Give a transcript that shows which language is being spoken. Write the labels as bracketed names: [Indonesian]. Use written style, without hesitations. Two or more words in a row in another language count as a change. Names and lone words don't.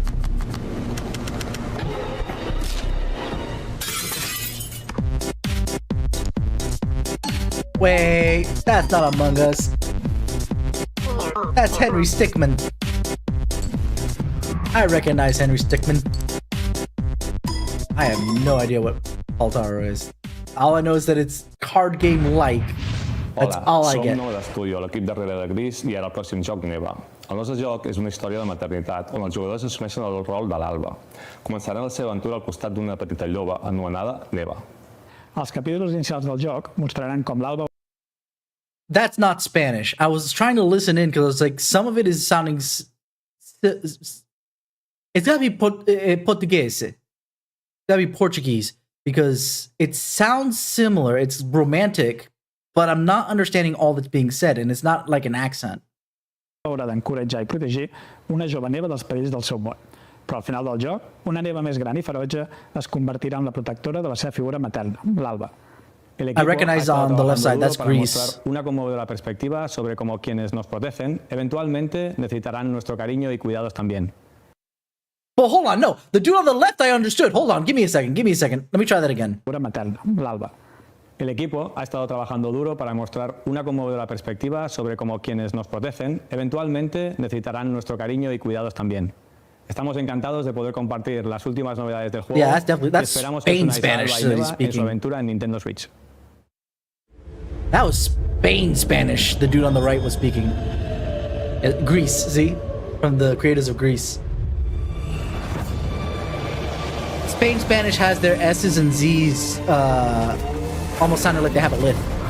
[English] Wait, that's not Among Us. That's Henry Stickmin. I recognize Henry Stickmin. I have no idea what Altaro is. All I know is that it's card game-like. That's all I get. [Catalan] Som Nova d'Estudio, l'equip darrere de Gris, i ara el pròxim joc Neva. El nostre joc és una història de maternitat, on els jugadors assumeixen el rol de l'Alba. Començaran la seva aventura al costat d'una petita lloba anomenada Neva. Els capítols inicials del joc mostraran com l'Alba... [English] That's not Spanish. I was trying to listen in because like some of it is sounding... It's gotta be Portuguese. It's gotta be Portuguese because it sounds similar. It's romantic, but I'm not understanding all that's being said, and it's not like an accent. [Catalan] Haurà d'encoratjar i protegir una jove Neva dels perills del seu món. Però al final del joc, una Neva més gran i ferotge es convertirà en la protectora de la seva figura materna, l'Alba. [English] I recognize on the left side, that's Greece. [Spanish] Una conmovedora perspectiva sobre cómo quienes nos protegen eventualmente necesitarán nuestro cariño y cuidados también. [English] Well, hold on, no. The dude on the left I understood. Hold on, give me a second. Let me try that again. [Catalan] Figura materna, l'Alba. [Spanish] El equipo ha estado trabajando duro para mostrar una conmovedora perspectiva sobre cómo quienes nos protegen eventualmente necesitarán nuestro cariño y cuidados también. Estamos encantados de poder compartir las últimas novedades del juego. [English] Yeah, that's [Spanish] esperamos [English] Spain [Spanish] que [English] Spanish [Spanish] en su aventura en Nintendo Switch. [English] That was Spain Spanish. The dude on the right was speaking. Greece, see? From the creators of Greece. Spain Spanish has their S's and Z's almost sounded like they have a lift.